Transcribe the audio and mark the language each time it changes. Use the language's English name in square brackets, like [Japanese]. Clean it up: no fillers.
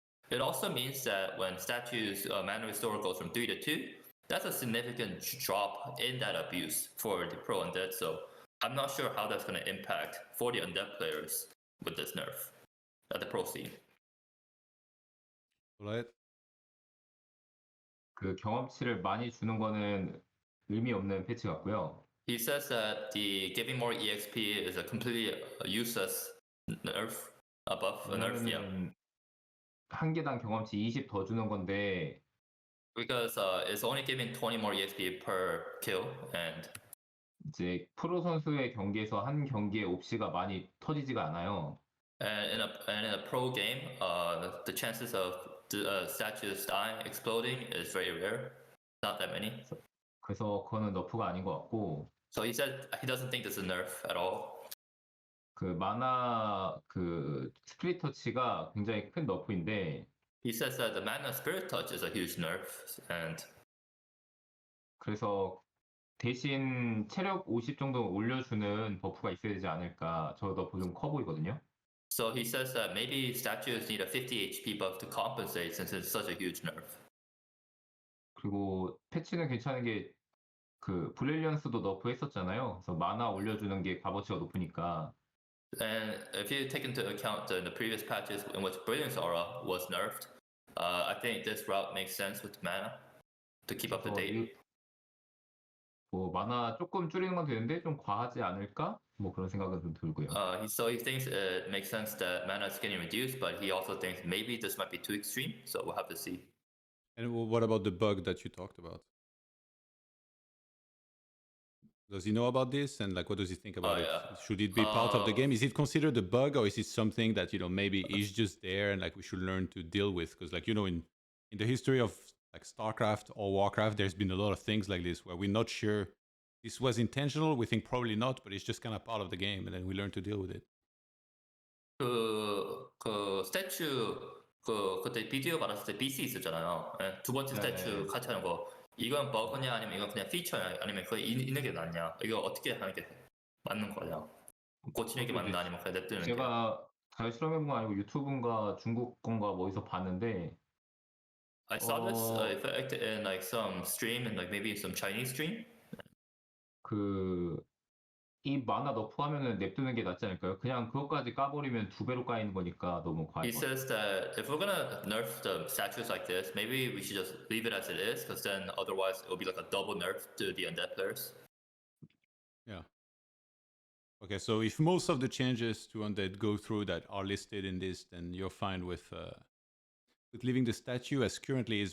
[English] It also means that when statues mana restore goes from 3 to 2, that's a significant drop in that abuse for the pro undead. So I'm not sure how that's going to impact for the undead players with this nerf at the pro scene. Right. [Korean] 그 경험치를 많이 주는 거는 의미 없는 패치 같고요. [English] He says that the giving more EXP is a completely useless nerf above a nerf. Yeah. [Korean] 왜냐면은 한 개당 경험치 20 더 주는 건데 [English] Because it's only giving 20 more EXP per kill, and [Korean] 이제 프로 선수의 경기에서 한 경기에 옵시가 많이 터지지가 않아요. [English] in a pro game, the chances of the statues dying, exploding is very rare. Not that many. [Korean] 그래서 그거는 너프가 아닌 것 같고. [English] So he said he doesn't think this is a nerf at all. [Korean] 그 마나 그 스피릿 터치가 굉장히 큰 너프인데. [English] He says that the mana spirit touch is a huge nerf, and [Korean] 그래서 대신 체력 50 정도 올려주는 버프가 있어야 되지 않을까. 저 너프 좀 커 보이거든요. [English] So he says that maybe statues need a 50 HP buff to compensate since it's such a huge nerf. [Korean] 그리고 패치는 괜찮은 게 그 브릴리언스도 너프 했었잖아요. 그래서 마나 올려주는 게 값어치가 높으니까. [English] And if you take into account the previous patches in which Brilliance Aura was nerfed, I think this route makes sense with mana to keep up to date. [Korean] 뭐 마나 조금 줄이는 건 되는데 좀 과하지 않을까? 뭐 그런 생각은 좀 들고요. [English] So he thinks it makes sense that mana is getting reduced, but he also thinks maybe this might be too extreme. So we'll have to see. And what about the bug that you talked about? Does he know about this, and like what does he think about it? Should it be part of the game? Is it considered a bug, or is it something that maybe is just there and like we should learn to deal with? Because like in the history of like StarCraft or Warcraft, there's been a lot of things like this where we're not sure this was intentional. We think probably not, but it's just kind of part of the game, and then we learn to deal with it. [Korean] 그 스태츄 그때 비디오 받았을 때 BC 있었잖아요. 두 번째 스태츄 같이 하는 거. 이건 버그냐 아니면 이건 그냥 피처냐 아니면 그거 있는 게 낫냐? 이거 어떻게 하는 게 맞는 거냐? 고치는 게 맞나 아니면 그냥 냅두는 게? 제가 잘 실험해본 거 아니고 유튜브인가 중국 건가 뭐 어디서 봤는데. [English] I saw this effect in like some stream and like maybe some Chinese stream. [Korean] 이 마나 너프 하면은 냅두는 게 낫지 않을까요? 그냥 그것까지 까버리면 2배로 까이는 거니까 너무 과할 [English] He [Korean] 것 같아요. [English] says that if we're gonna nerf the statues like this, maybe we should just leave it as it is, because then otherwise it will be like a double nerf to the undead players. Yeah. Okay, so if most of the changes to undead go through that are listed in this, then you're fine with leaving the statue as currently is.